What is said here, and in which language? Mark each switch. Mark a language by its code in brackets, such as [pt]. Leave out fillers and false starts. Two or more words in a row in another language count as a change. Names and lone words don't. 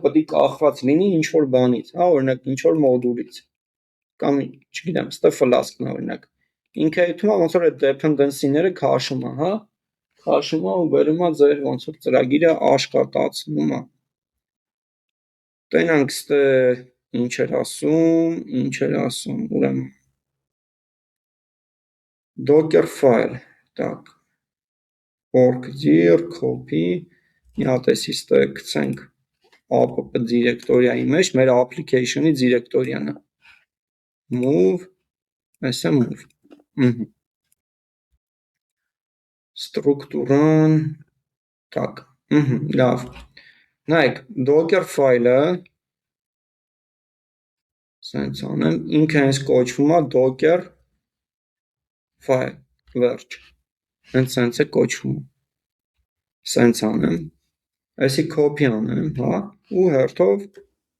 [hy] պետք է կախված լինի ինչ որ բանից, հա, օրինակ ինչ որ մոդուլից։ Կամ չգիտեմ, ստե Flask-ն օրինակ։ Ինքը այդում է ոնց որ այդ dependency-ները քաշում է, հա, քաշում է ու բերում է ձեր ոնց որ ծրագիրը աշխատացնում է։ Տենանք ստե ինչ էր ասում, ուրեմն Dockerfile, так, org.dir, copy, մի հատ էսի ստե գցենք app դիրեկտորիայի մեջ, մեր application-ի դիրեկտորիան է։ Move, այսա move։ Ստրուկտուրան, так, լավ։ Նայեք, Docker file-ը սենց անեմ, ինքը հենց կոչվում է Docker file, վերջ։ Հենց սենց է կոչվում։ Սենց անեմ, այսի copy անեմ, հա, ու հերթով